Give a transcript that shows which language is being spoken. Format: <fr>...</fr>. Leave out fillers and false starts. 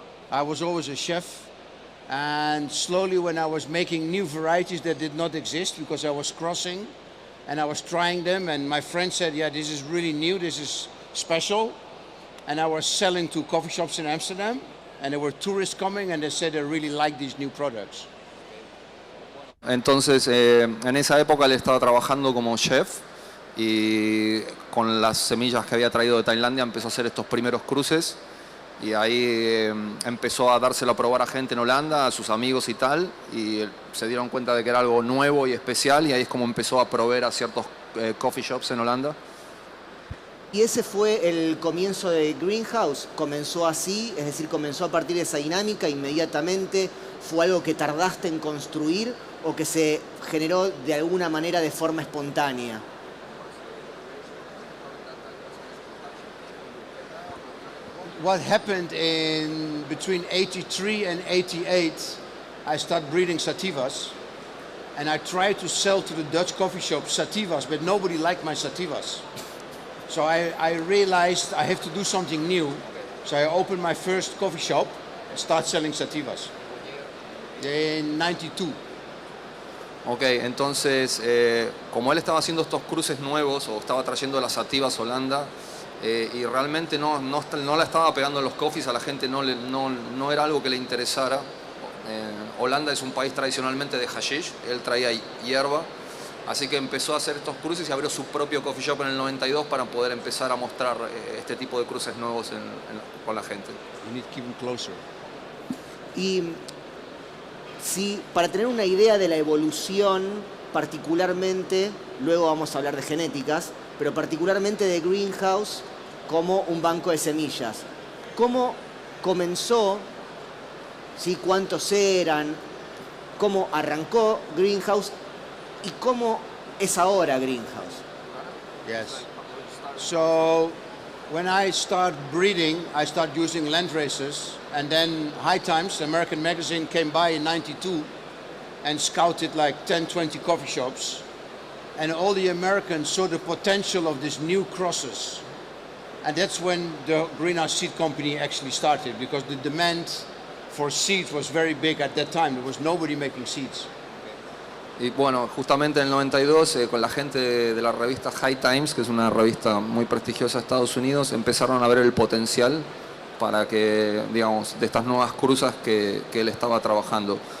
<en>I was always a chef. And slowly, when I was making new varieties that did not exist, because I was crossing and I was trying them, and my friend said, yeah, this is really new, this is special. And I was selling to coffee shops in Amsterdam, and there were tourists coming, and they said they really like these new products.</en> <es>Entonces, en esa época él estaba trabajando como chef, y con las semillas que había traído de Tailandia empezó a hacer estos primeros cruces, y ahí empezó a dárselo a probar a gente en Holanda, a sus amigos y tal, y se dieron cuenta de que era algo nuevo y especial, y ahí es como empezó a proveer a ciertos coffee shops en Holanda. ¿Y ese fue el comienzo de Greenhouse? ¿Comenzó así? Es decir, ¿comenzó a partir de esa dinámica inmediatamente? ¿Fue algo que tardaste en construir o que se generó de alguna manera de forma espontánea?</es> <en>What happened in between 83 and 88, I started breeding sativas, and I tried to sell to the Dutch coffee shops sativas, but nobody liked my sativas. So I realized I have to do something new. So I opened my first coffee shop and started selling sativas in 92.</en> <es>Ok, entonces, como él estaba haciendo estos cruces nuevos, o estaba trayendo las sativas a Holanda, y realmente no la estaba pegando en los coffees, a la gente no era algo que le interesara. Holanda es un país tradicionalmente de hashish, él traía hierba, Así que empezó a hacer estos cruces y abrió su propio coffee shop en el 92 para poder empezar a mostrar este tipo de cruces nuevos con la gente.</es> <en>You need to keep them closer.</en> <es>Y si, para tener una idea de la evolución, particularmente, luego vamos a hablar de genéticas, pero particularmente de Greenhouse como un banco de semillas. ¿Cómo comenzó? ¿Sí? ¿Cuántos eran? ¿Cómo arrancó Greenhouse? ¿Y cómo es ahora Greenhouse?</es> <en>Yes. So when I start breeding, I start using land races, and then High Times, American magazine, came by in '92 and scouted like 10, 20 coffee shops, and all the Americans saw the potential of these new crosses. And that's when the Greenhouse Seed Company actually started, because the demand for seeds was very big at that time. There was nobody making seeds.</en> <es>Y bueno, justamente en el 92, con la gente de la revista High Times, que es una revista muy prestigiosa de Estados Unidos, empezaron a ver el potencial para que, digamos, de estas nuevas cruzas que él estaba trabajando.</es>